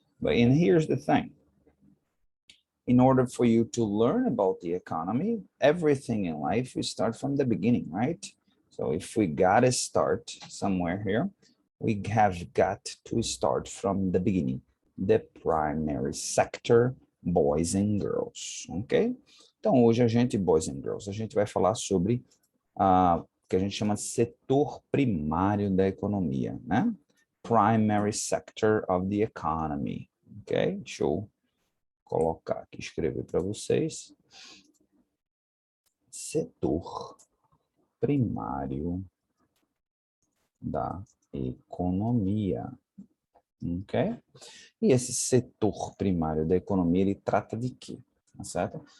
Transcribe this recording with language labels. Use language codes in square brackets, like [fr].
[en] But and here's the thing. In order for you to learn about the economy, everything in life, we start from the beginning, right? So if we gotta start somewhere here, we have got to start from the beginning, the primary sector, boys and girls, ok? [pt] Então hoje a gente, [en] boys and girls, [pt] a gente vai falar sobre o que a gente chama de setor primário da economia, né? [en] Primary sector of the economy, ok? [pt] Show. Colocar aqui, escrever para vocês. Setor primário da economia, ok? E esse setor primário da economia, ele trata de quê? Tá certo?